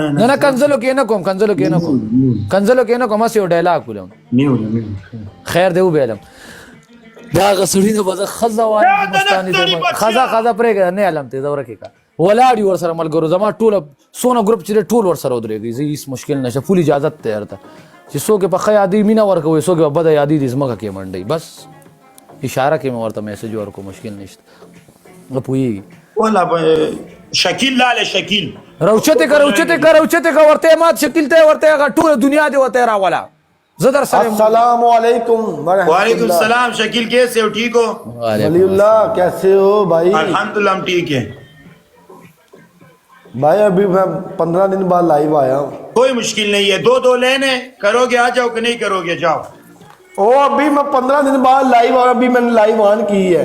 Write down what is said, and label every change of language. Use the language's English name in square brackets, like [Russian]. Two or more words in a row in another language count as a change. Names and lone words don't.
[Pashto] نه نه کنځلو کې نه کوم کنځلو کې نه کوم کنځلو کې نه کوم هسې یو ډیلاګ کولم خیر دی وبیلم دا هغه سړي نه به زه ښځه وایم مستاني ښځه پرېږده نه علم ته زه ورکې که ولاړ یو ورسره ملګرو زما ټوله څونه ګروپ چې دی ټول ورسره ودرېږي زه هېڅ مشکل نشته فول اجازت دی ورته چې څوک یې په ښه یادوي مینه ورکوي څوک یې په بده یادوي دي ځمکه کې منډوي بس اشاره کې مې ورته میسج ورکړو مشکل نشته نه پوهېږي والله شکیل لاله شکیل روچته که ورته مات شکیل ته ورته هغه ټوله دنیا دې ورته راوله زه در سره [Arabic] السلام علیکم وعلیکم السلام [Urdu] شکیل کیسے ہو ٹھیک ہو ولی اللہ کیسے ہو بھائی الحمدللہ ہم ٹھیک ہے بھائی ابھی میں 15 دن بعد لائیو آیا ہوں کوئی مشکل نہیں ہے 2 لینے کرو گے آ جاؤ کہ نہیں کرو گے جاؤ ابھی میں 15 دن بعد لائیو آیا ابھی میں نے [English] live on [Urdu] کی ہے